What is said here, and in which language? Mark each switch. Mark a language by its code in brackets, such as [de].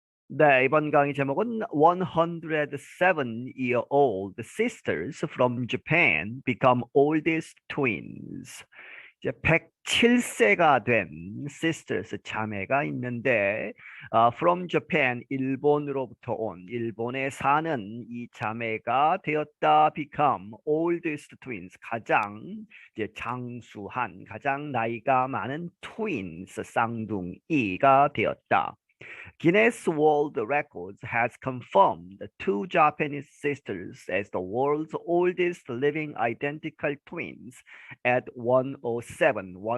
[ko] 네, 이번 강의 제목은 [en] 107-year-old sisters from Japan become oldest twins. [ko] 이제 107세가 된 sisters 자매가 있는데 [en] from Japan [ko] 일본으로부터 온 일본에 사는 이 자매가 되었다. [en] become oldest twins [ko] 가장 이제 장수한 가장 나이가 많은 twins 쌍둥이가 되었다. [en] Guinness World Records has confirmed the two Japanese sisters as the world's oldest living identical twins at 107.